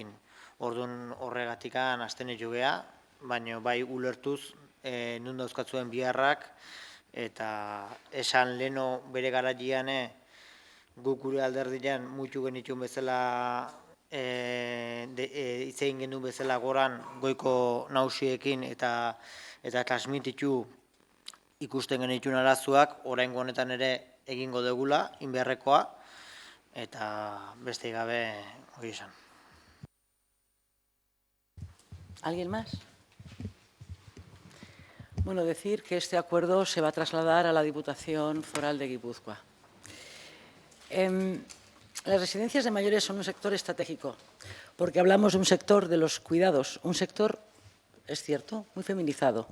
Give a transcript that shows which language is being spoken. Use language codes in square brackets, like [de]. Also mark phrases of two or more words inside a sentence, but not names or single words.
[eu] Orduan horregatikan abstenitu gea, baina bai ulertuz nun dauzkatzuen biharrak eta esan leno bere garaian guk gure alderdian mutu genituen bezala hitz egin genuen bezala goran goiko nausiekin eta transmititu ikusten genituen arazoak oraingo honetan ere egingo degula, inbeharrekoa, eta beste gabe hori esan. [es] ¿Alguien más? Bueno, decir que este acuerdo se va a trasladar a la Diputación Foral de Guipúzcoa. Las residencias de mayores son un sector estratégico, porque hablamos de un sector de los cuidados, un sector, es cierto, muy feminizado.